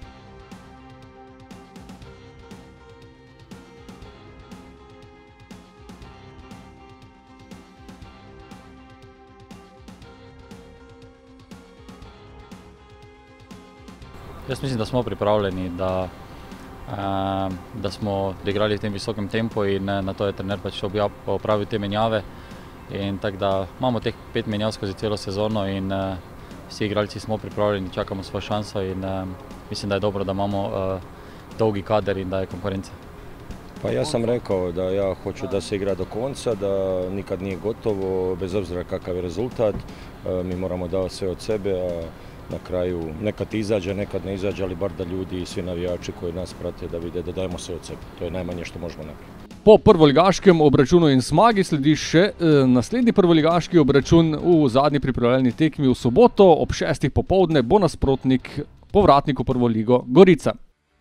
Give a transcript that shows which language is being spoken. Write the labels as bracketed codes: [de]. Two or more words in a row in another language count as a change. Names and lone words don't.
[sl] Jaz mislim, da smo pripravljeni, da smo odigrali v tem visokem tempu in na to je trener pač opravil te menjave. In tako da imamo teh 5 menjav skozi celo sezono in vsi igralci smo pripravljeni, čakamo svojo šanso in mislim, da je dobro, da imamo dolgi kader in da je konkurenca. [sr] Pa ja sam rekao da ja hoću da se igra do konca, da nikad nije gotovo, bez obzira kakav je rezultat. Mi moramo davati sve od sebe, a na kraju nekad izađe, nekad ne izađe, ali bar da ljudi i svi navijači koji nas prate da vide da dajemo sve od sebe. To je najmanje što možemo napraviti. [sl] Po prvoligaškem obračunu in zmagi sledi še naslednji prvoligaški obračun v zadnji pripravljalni tekmi v soboto. Ob 6. popoldne bo nasprotnik povratnik v prvo ligo Gorica.